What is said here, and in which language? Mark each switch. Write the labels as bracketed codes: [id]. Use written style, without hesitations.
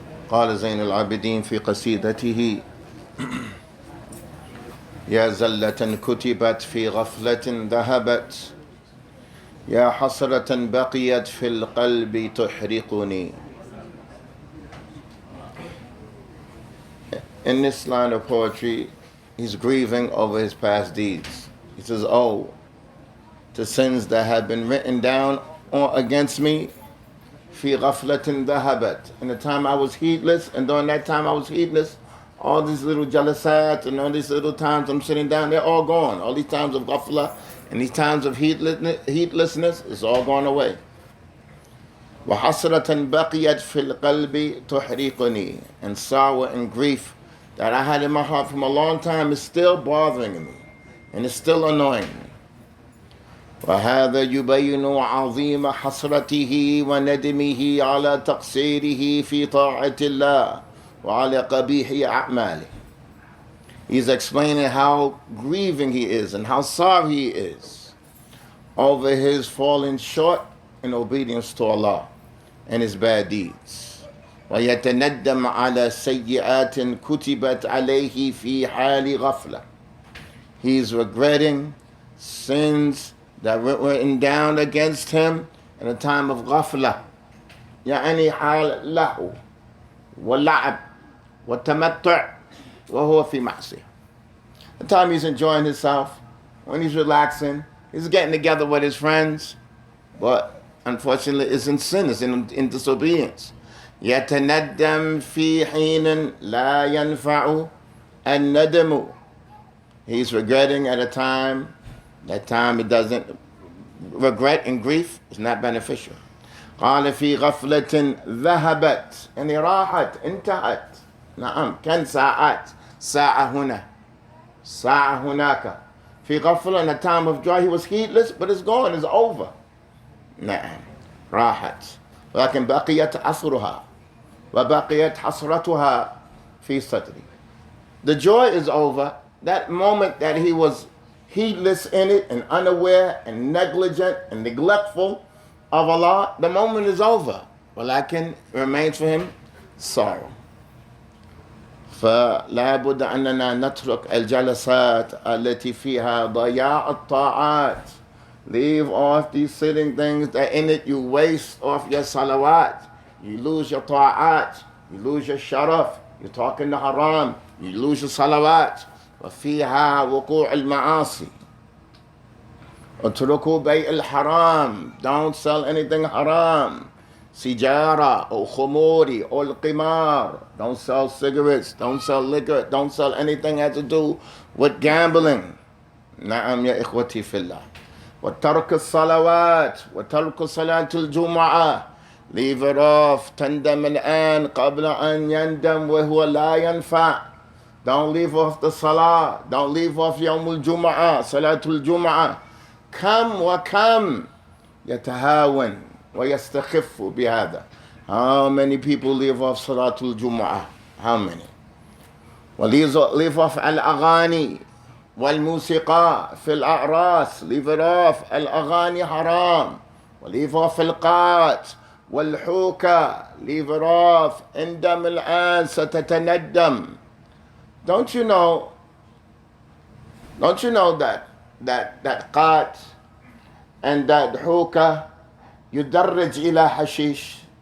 [ar] قال زين العابدين في قصيدته: يا زلة كتبت في غفلة ذهبت، يا حسرة بقيت في القلب تحرقني. [en] In this line of poetry, he's grieving over his past deeds. He says, oh, the sins that have been written down against me, [ar] fi ghaflatin dhahabat. [en] In the time I was heedless, and during that time I was heedless, all these little jalasat and all these little times I'm sitting down, they're all gone. All these times of ghafla and these times of heedlessness, it's all gone away. [ar] وَحَسْرَةً بَقِيَتْ فِي الْقَلْبِ تُحْرِقُنِي. [en] And sorrow and grief that I had in my heart from a long time is still bothering me, and it's still annoying me. [ar] وهذا يبين عظيم حسرته وندمه على تقصيره في طاعة الله وعلى قبيح أعماله. [en] He's explaining how grieving he is and how sorry he is over his falling short in obedience to Allah and his bad deeds. [ar] ويتندم على سيئات كتبت عليه في حال غفلة. [en] He's regretting sins that were written down against him in a time of غفلة. [ar] يعني حال له واللعب والتمتع وهو في معصية. [en] The time he's enjoying himself, when he's relaxing, he's getting together with his friends, but unfortunately it's in sin, it's in disobedience. [ar] يتندم في حين لا ينفع الندم. [en] He's regretting at a time, that time it doesn't, regret and grief is not beneficial. [ar] قال في غفلة ذهبت، يعني راحت انتهت. نعم، كان ساعات، ساعة هنا ساعة هناك. في غفلة, [en] in a time of joy, he was heedless, but it's gone, it's over. [ar] نعم، راحت. ولكن بقيت أثرها وبقيت حسرتها في صدري. [en] The joy is over. That moment that he was heedless in it and unaware and negligent and neglectful of Allah, the moment is over. [ar] ولكن [en] remains for him sorrow. [ar] فلا بد أننا نترك الجلسات التي فيها ضياع الطاعات. [en] Leave off these sitting things that in it you waste off your salawat. You lose your ta'at, you lose your sharaf, you're talking the haram, you lose your salawat. [ar] وفيها وقوع المعاصي. اتركوا بيع الحرام. [en] Don't sell anything haram. [ar] سجارة أو خموري أو القمار. [en] Don't sell cigarettes, don't sell liquor, don't sell anything that has to do with gambling. [ar] نعم يا إخوتي في الله. وترك الصلوات وترك صلاة الجمعة. [en] Leave it off. [ar] تندم الآن قبل أن يندم وهو لا ينفع. [en] Don't leave off the salah. Don't leave off [ar] يوم الجمعة, صلاة الجمعة. كم وكم يتهاون ويستخف بهذا. [en] How many people leave off صلاة الجمعة? How many? leave off [ar] الأغاني والموسيقى في الأعراس. [en] Leave it off. [ar] الأغاني حرام. [en] leave off [ar] القات والحوكة. [en] Leave it off. [ar] اندم الآن ستتندم. [en] Don't you know that قات and that hookah [ar] يدرج إلى حشيش?